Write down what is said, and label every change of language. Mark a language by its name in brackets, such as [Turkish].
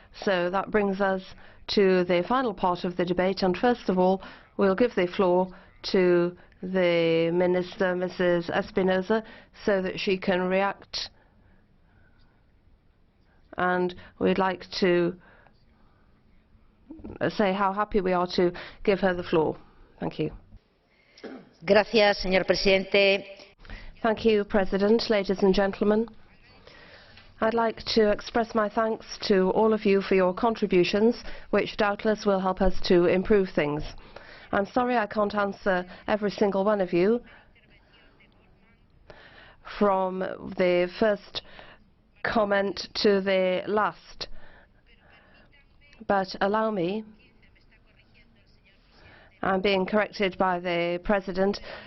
[English] So that brings us to the final part of the debate, and first of all we'll give the floor to the Minister, Mrs. Espinosa, so that she can react, and we'd like to say how happy we are to give her the floor. Thank you. [Spanish] Gracias, señor presidente. [English] Thank you, President. Ladies and gentlemen, I'd like to express my thanks to all of you for your contributions, which doubtless will help us to improve things. I'm sorry I can't answer every single one of you, from the first comment to the last, but allow me, I'm being corrected by the President.